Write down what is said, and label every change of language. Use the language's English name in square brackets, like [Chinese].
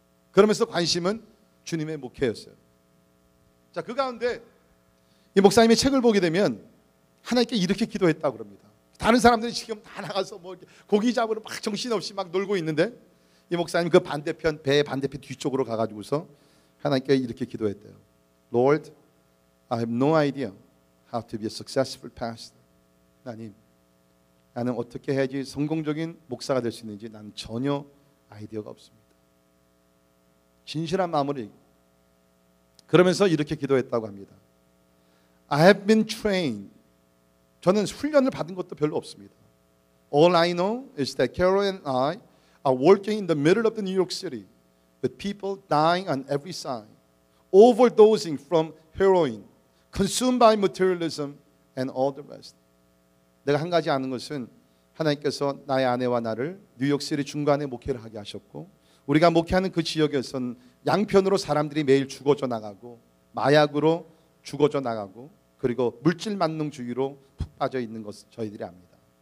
[Korean] 그러면서 관심은 주님의 목회였어요. 자, 그 가운데 이 목사님의 책을 보게 되면 하나님께 이렇게 기도했다고 그럽니다. 다른 사람들이 지금 다 나가서 뭐 고기 잡으러 막 정신없이 막 놀고 있는데 이 목사님 그 반대편 배의 반대편 뒤쪽으로 가가지고서 하나님께 이렇게 기도했대요. [English] Lord, I have no idea how to be a successful pastor. [Korean] 하나님, 나는 어떻게 해야지 성공적인 목사가 될 수 있는지 나는 전혀 아이디어가 없습니다. 진실한 마음으로 얘기해요. 그러면서 이렇게 기도했다고 합니다. [English] I have been trained. [Korean] 저는 훈련을 받은 것도 별로 없습니다. [English] All I know is that Carol and I are working in the middle of the New York City with people dying on every side, overdosing from heroin, consumed by materialism and all the rest. [Korean] 내가 한 가지 아는 것은 하나님께서 나의 아내와 나를 뉴욕시티 중간에 목회를 하게 하셨고 우리가 목회하는 그 지역에선 양편으로 사람들이 매일 죽어져 나가고 마약으로 죽어져 나가고 그리고 물질 만능주의로 푹 빠져 있는 것을 저희들이 압니다.